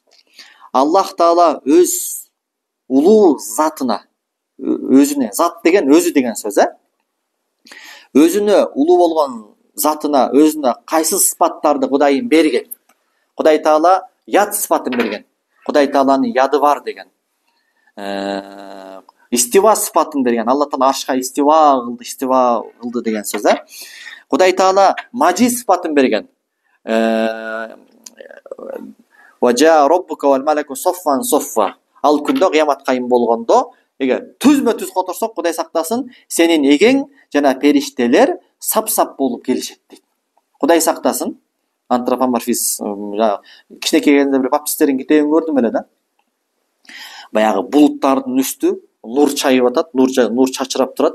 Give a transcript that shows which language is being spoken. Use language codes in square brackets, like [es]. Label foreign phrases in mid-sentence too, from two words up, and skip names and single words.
[ky] Аллах Таала өз улуу затына, өзүнө, зат деген өзү деген сөз, өзүнө улуу болгон затына, өзүнө кайсы сыпаттарды Кудайым берген. Кудай Таала яд сыпатын берген. Кудай Тааланын яды бар деген. Истива сыпатын берген. Алла Таала аршка истива кылды деген сөз. Кудай Таала мажи сыпатын берген. [ar] وجاء ربك والملك صفا صفا. [ky] Ал күндө кыямат кайым болгондо, эгер түзмө-түз которсок, Кудай сактасын, сенин эгең жана периштелер сап-сап болуп келишет дейт. Кудай сактасын. Антропоморфизм, кичинекей кезинде бир баптисттердин китебин көрдүм эле да. Баягы булуттардын үстү нур чайып атат, нур чачырап турат.